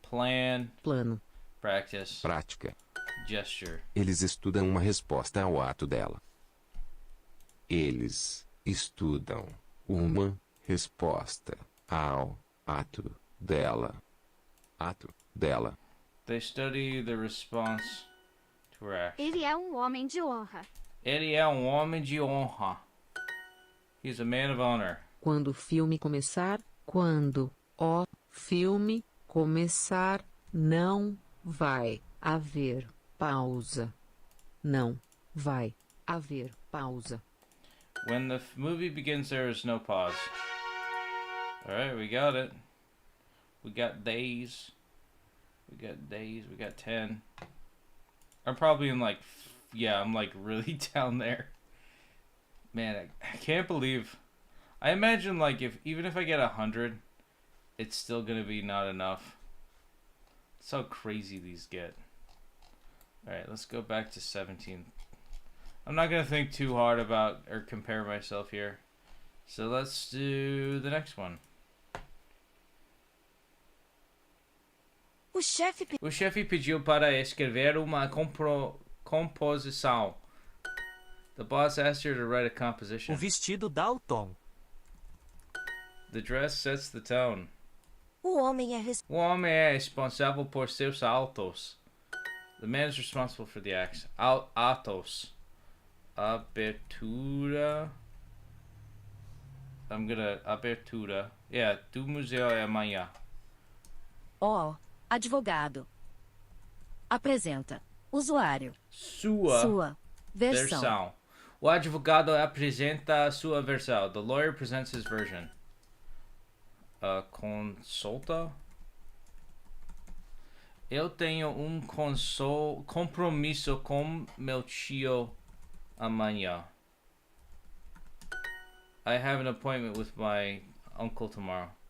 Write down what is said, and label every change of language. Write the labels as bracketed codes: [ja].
[en] Plan. [pt] Plano. [en] Practice. [pt] Prática. [en] Gesture. [pt] Eles estudam uma resposta ao ato dela. Eles estudam uma resposta ao ato dela. Ato dela. [en] They study the response to her action. [pt] Ele é homem de honra. Ele é homem de honra. [en] He's a man of honor. [pt] Quando o filme começar, quando o filme começar, não vai haver pausa. Não vai haver pausa. [en] When the movie begins, there is no pause. Alright, we got it. We got days. We got days. We got 10. I'm probably in like... Yeah, I'm like really down there. Man, I can't believe... I imagine like even if I get 100, it's still gonna be not enough. That's how crazy these get. Alright, let's go back to 17. I'm not gonna think too hard about or compare myself here. So let's do the next one. [pt] O chefe pediu para escrever uma composição. [en] The boss asked her to write a composition. [pt] O vestido dá o tom. [en] The dress sets the tone. [pt] O homem é responsável por seus atos. [en] The man is responsible for the acts. [pt] Atos. Abertura. [en] I'm gonna... [pt] Abertura. Yeah, do museu é amanhã. advogado. Apresenta. Usuário. Sua versão. O advogado apresenta sua versão. [en] The lawyer presents his version. [pt] consulta. Eu tenho compromisso com meu tio amanhã. [en] I have an appointment with my uncle tomorrow.